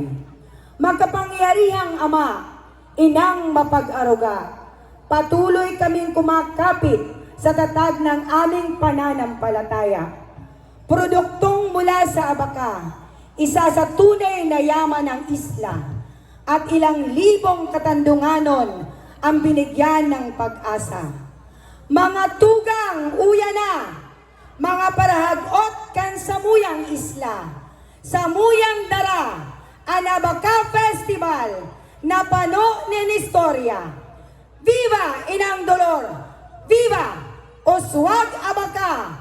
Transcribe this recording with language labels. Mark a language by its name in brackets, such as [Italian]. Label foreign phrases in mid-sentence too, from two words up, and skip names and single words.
[Filipino] Magkapangyarihang Ama, Inang mapag-aruga, patuloy kaming kumakapit sa tatag ng aming pananampalataya. Produktong mula sa Abaca, isa sa tunay na yaman ng isla, at ilang libong katandunganon ang binigyan ng pag-asa. [Bikol] Mga tugang uya na, mga parahagot kan samuyang isla, samuyang dara, ang Abaca Festival na pano ng istorya. Viva Inang Dolor! Viva Oswag Abaca!